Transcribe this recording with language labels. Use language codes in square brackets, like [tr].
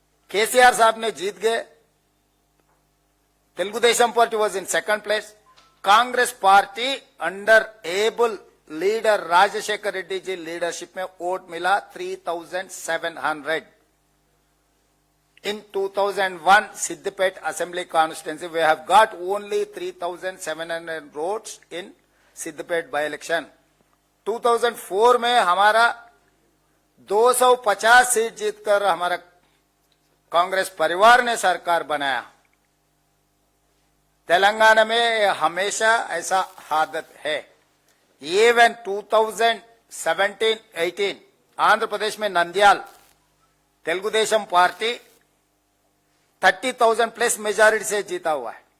[hi] केसीआर साहब ने जीत गए, Telugu Desam party [en] was in second place, [hi] Congress party [en] under able leader [hi] Rajshekhar Reddy ji leadership में वोट मिला 3,700. [en] In 2001 Siddipet Assembly constituency, we have got only 3,700 votes in Siddipet by-election. [hi] 2004 में हमारा 250 seat जीतकर हमारा कांग्रेस परिवार ने सरकार बनाया. तेलंगाना में हमेशा ऐसा आदत है. इवन 2017-18 आंध्र प्रदेश में Nandyal Telugu Desam party 30,000 plus majority से जीता हुआ है.